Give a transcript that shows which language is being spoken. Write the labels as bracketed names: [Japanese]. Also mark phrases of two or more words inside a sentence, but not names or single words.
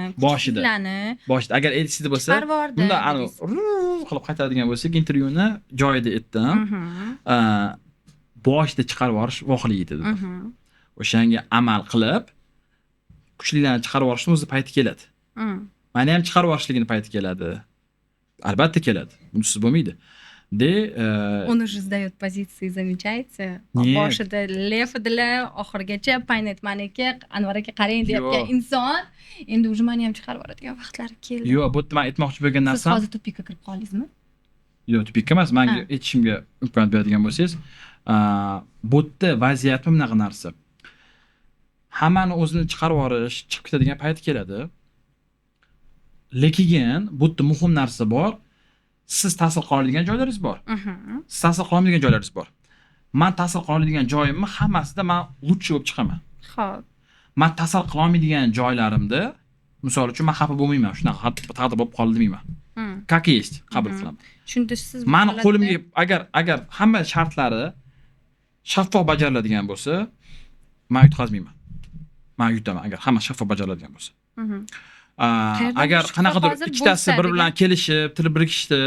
[Uzbek] boshida agar aytishdi bo'lsa, bunda qilib qaytadigan bo'lsak, intervyuni joyida aytdim. Boshida chiqarib yuborish voqelik edi. O'shanga amal qilib kuchlilarni chiqarib yuborishning o'zi payti keladi. Meni ham chiqarib yuborishligini payti keladi. Albatta keladi. Bunisiz bo'lmaydi. [Russian] Он уже сдаёт позиции, замечаете? [Uzbek] Boshida lef edilar, oxirigacha paynet maniki, Anvar aka qarang deyotgan inson, endi уже meni ham chiqarib yuboradigan vaqtlari keldi. Yo'q, bu yerda men aytmoqchi bo'lgan narsam. Siz hozir tupikka kirib qoldingizmi? Yo'q, tupikka emas, menga aytishimga imkoniyat beradigan bo'lsangiz, bu yerda vaziyat bunaqa narsa. Hammani o'zini chiqarib yuborish, chiqib ketadigan payti keladi. Lekin bu yerda muhim narsa bor. Siz ta'sir qila oladigan joylaringiz bor. Siz ta'sir qila olmaydigan joylaringiz bor. Men ta'sir qila oladigan joyimni hammasida men lutchi bo'lib chiqaman. Xo'p. Men ta'sir qila olmaydigan joylarimda, misol uchun men xafa bo'lmayman, shunaqa taqdir bo'lib qoldi deyman. [Russian] Как есть, [Uzbek] qabul qilaman. Shunda siz meni qo'limga agar hamma shartlari shaffof bajariladigan bo'lsa, men yutqazmayman. Men yutaman agar hamma shaffof bajariladigan bo'lsa. Agar qanaqadir ikkitasi bir bilan kelishib, til birikishib,